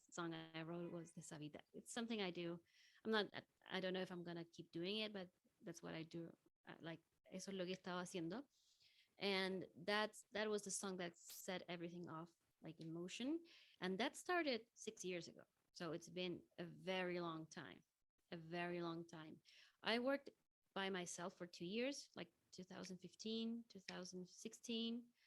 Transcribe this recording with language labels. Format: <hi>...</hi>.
<en>song I wrote was Deshabita. It's something I do. I'm not, I don't know if I'm going to keep doing it, but that's what I do.</en> <es>Like, eso es lo que estaba haciendo.</es> <en>And that was the song that set everything off, like in motion. And that started 6 years ago. So it's been a very long time, a very long time. I worked by myself for 2 years, like 2015, 2016.</en>